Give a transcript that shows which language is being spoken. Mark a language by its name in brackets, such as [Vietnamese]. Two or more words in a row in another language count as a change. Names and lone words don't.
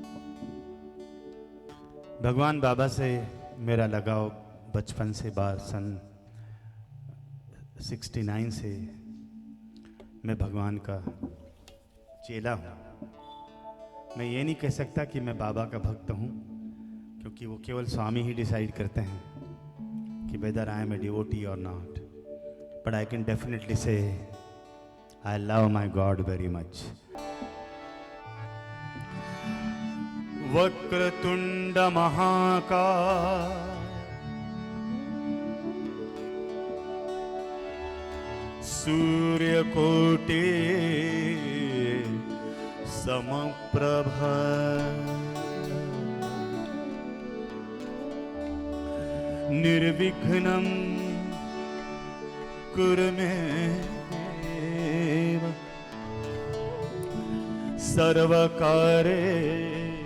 [Hindi] भगवान बाबा से मेरा लगाव बचपन से सन 69 से मैं भगवान का चेला हूँ। मैं ये नहीं कह सकता कि मैं बाबा का भक्त हूँ, क्योंकि वो केवल स्वामी ही डिसाइड करते हैं कि [English] whether I am a devotee [Hindi] और [English] not, but I can definitely say I love my God very much. [Sanskrit] वक्रतुंड महाकाय सूर्यकोटि समप्रभ निर्विघ्नं कुरु मे देव सर्वकार्येषु।